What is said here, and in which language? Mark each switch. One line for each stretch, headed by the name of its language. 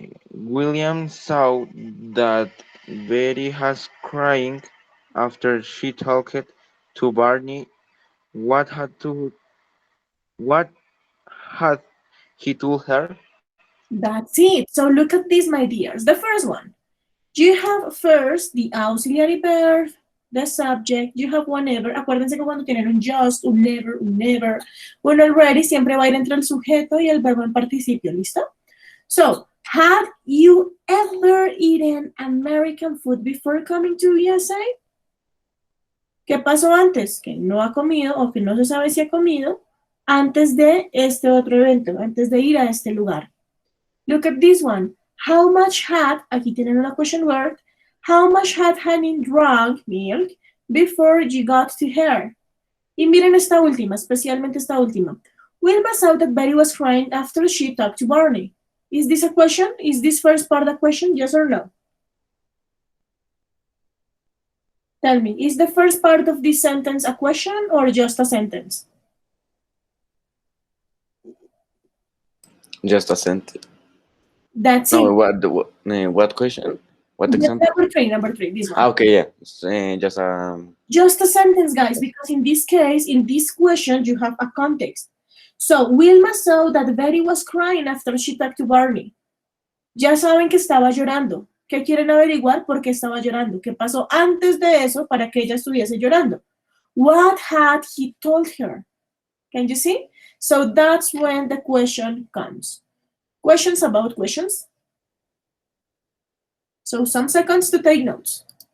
English: William saw that Betty was crying after she talked to Barney. What had to what had he told her? That's it. So look at this, my dears. The first one. You have first the auxiliary verb, the subject, you have whenever.
Spanish: Acuérdense que cuando tienen un just, un never, un already, siempre va a ir entre el sujeto y el verbo en participio, ¿listo?
English: So, had you ever eaten American food before coming to USA?
Spanish: ¿Qué pasó antes? Que no ha comido o que no se sabe si ha comido antes de este otro evento, antes de ir a este lugar.
English: Look at this one. How much had,
Spanish: aquí tienen una
English: question word, how much had Honey drunk milk before you got to her?
Spanish: Y miren esta última, especialmente esta última.
English: Wilma saw that Betty was crying after she talked to Barney. Is this a question? Is this first part a question? Yes or no? Tell me, is the first part of this sentence a question or just a sentence? Just a sentence. That's No, it. what question? What example? Number three, this one. Okay, yeah. Just Just a sentence, guys, because in this case, in this question, you have a context. So, Wilma saw that Betty was crying after she talked to Barney.
Spanish: Ya saben que estaba llorando. ¿Qué quieren averiguar? ¿Por qué estaba llorando? ¿Qué pasó antes de eso para que ella estuviese llorando?
English: What had he told her? Can you see? So that's when the question comes. Questions about questions? So some seconds to take notes.